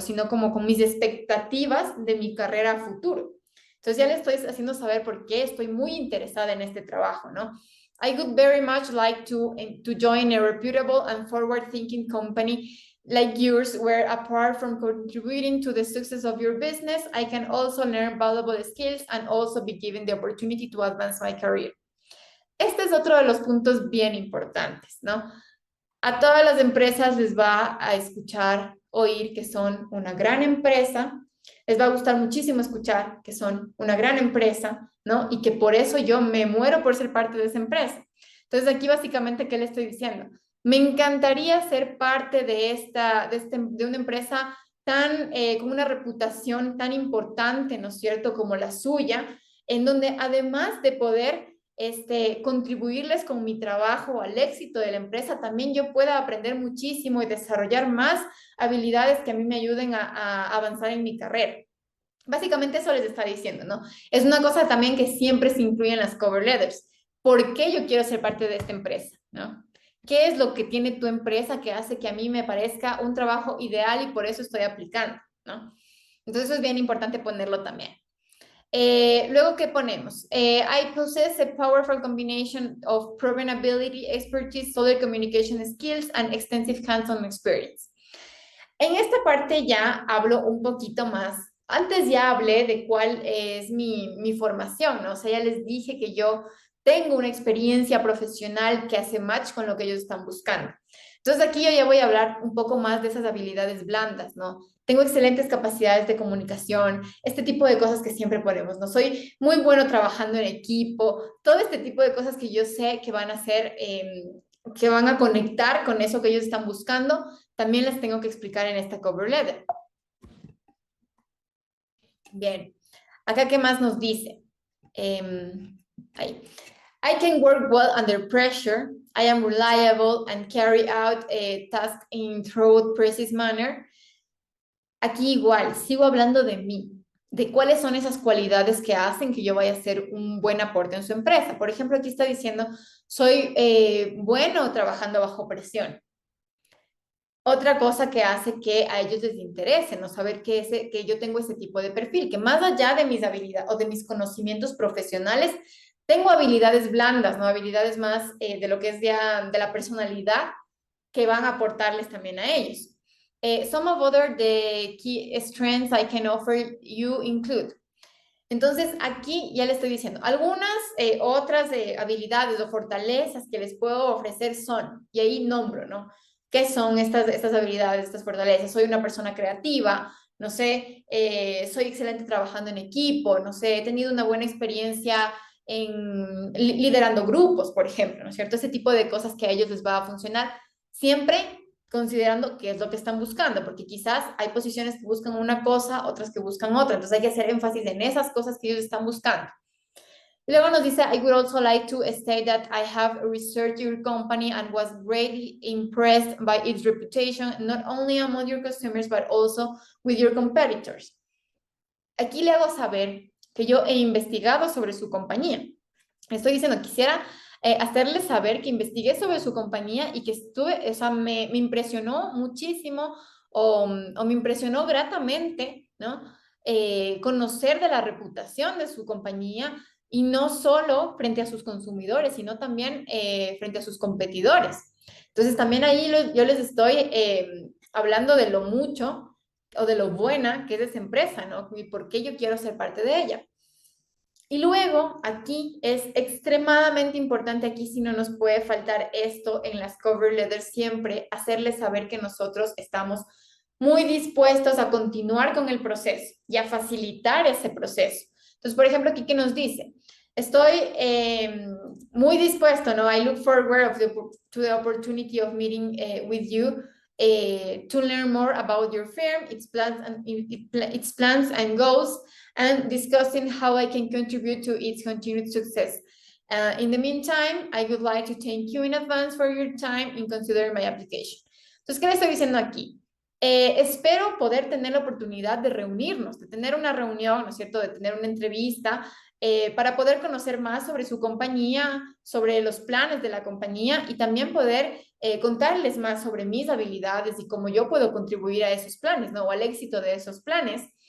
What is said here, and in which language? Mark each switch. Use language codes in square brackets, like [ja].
[es] Sino como con mis expectativas de mi carrera a futuro. Entonces ya le estoy haciendo saber por qué estoy muy interesada en este trabajo, ¿no? [en] I would very much like to join a reputable and forward-thinking company like yours, where apart from contributing to the success of your business, I can also learn valuable skills and also be given the opportunity to advance my career. [es] Este es otro de los puntos bien importantes, ¿no? A todas las empresas les va a escuchar, oír que son una gran empresa, les va a gustar muchísimo escuchar que son una gran empresa, ¿no? Y que por eso yo me muero por ser parte de esa empresa. Entonces aquí básicamente, ¿qué le estoy diciendo? Me encantaría ser parte de una empresa con una reputación tan importante, ¿no es cierto?, como la suya, en donde además de poder contribuirles con mi trabajo al éxito de la empresa, también yo pueda aprender muchísimo y desarrollar más habilidades que a mí me ayuden a avanzar en mi carrera. Básicamente eso les está diciendo, ¿no? Es una cosa también que siempre se incluye en las cover letters. ¿Por qué yo quiero ser parte de esta empresa, ¿no? ¿Qué es lo que tiene tu empresa que hace que a mí me parezca un trabajo ideal y por eso estoy aplicando, ¿no? Entonces eso es bien importante ponerlo también. Luego, ¿qué ponemos? [en] I possess a powerful combination of proven ability, expertise, solid communication skills, and extensive hands-on experience. [es] En esta parte ya hablo un poquito más. Antes ya hablé de cuál es mi formación, ¿no? O sea, ya les dije que yo tengo una experiencia profesional que hace match con lo que ellos están buscando. Entonces aquí yo ya voy a hablar un poco más de esas habilidades blandas, ¿no? Tengo excelentes capacidades de comunicación, este tipo de cosas que siempre ponemos, ¿no? Soy muy bueno trabajando en equipo, todo este tipo de cosas que yo sé que van a hacer, que van a conectar con eso que ellos están buscando, también las tengo que explicar en esta cover letter. Bien, acá ¿qué más nos dice? Ahí. [en] I can work well under pressure. I am reliable and carry out a task in thorough, precise manner. [es] Aquí igual, sigo hablando de mí, de cuáles son esas cualidades que hacen que yo vaya a hacer un buen aporte en su empresa. Por ejemplo, aquí está diciendo, soy bueno trabajando bajo presión. Otra cosa que hace que a ellos les interese, ¿no? Saber que yo tengo ese tipo de perfil, que más allá de mis habilidades o de mis conocimientos profesionales, tengo habilidades blandas, ¿no? Habilidades más de lo que es ya de la personalidad que van a aportarles también a ellos. [en] Some of the key strengths I can offer you include. [es] Entonces, aquí ya le estoy diciendo, algunas otras habilidades o fortalezas que les puedo ofrecer son, y ahí nombro, ¿no? ¿Qué son estas habilidades, estas fortalezas? Soy una persona creativa, no sé, soy excelente trabajando en equipo, no sé, he tenido una buena experiencia en liderando grupos, por ejemplo, ¿no es cierto? Ese tipo de cosas que a ellos les va a funcionar, siempre considerando qué es lo que están buscando, porque quizás hay posiciones que buscan una cosa, otras que buscan otra, entonces hay que hacer énfasis en esas cosas que ellos están buscando. Luego nos dice, [en] I would also like to state that I have researched your company and was greatly impressed by its reputation, not only among your customers, but also with your competitors. [es] Aquí le hago saber que yo he investigado sobre su compañía. Estoy diciendo, quisiera hacerles saber que investigué sobre su compañía y que estuve, o sea, me impresionó muchísimo o me impresionó gratamente, ¿no? Conocer de la reputación de su compañía y no solo frente a sus consumidores, sino también frente a sus competidores. Entonces, también ahí yo les estoy hablando de lo mucho o de lo buena que es esa empresa, ¿no? Y por qué yo quiero ser parte de ella. Y luego, aquí es extremadamente importante, aquí sí no nos puede faltar esto en las cover letters siempre, hacerles saber que nosotros estamos muy dispuestos a continuar con el proceso y a facilitar ese proceso. Entonces, por ejemplo, aquí que nos dice, estoy muy dispuesto, ¿no? [en] I look forward to the opportunity of meeting with you to learn more about your firm, its plans and goals, and discussing how I can contribute to its continued success. In the meantime, I would like to thank you in advance for your time in considering my application. [es] Entonces, ¿qué le estoy diciendo aquí? Espero poder tener la oportunidad de reunirnos, de tener una reunión, ¿no es cierto?, de tener una entrevista para poder conocer más sobre su compañía, sobre los planes de la compañía y también poder contarles más sobre mis habilidades y cómo yo puedo contribuir a esos planes, ¿no?, o al éxito de esos planes.